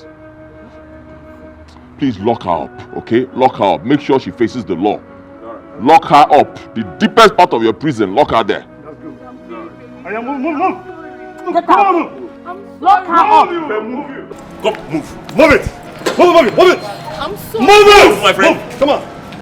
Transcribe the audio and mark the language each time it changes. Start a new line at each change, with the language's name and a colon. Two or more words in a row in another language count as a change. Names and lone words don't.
English: Please lock her up, okay? Lock her up. Make sure she faces the law. Lock her up. The deepest part of your prison, lock her there. Move! Get out. Lock her up. Go, move. Move it! Move it! I'm sorry. Move it! My friend. Move. Come on.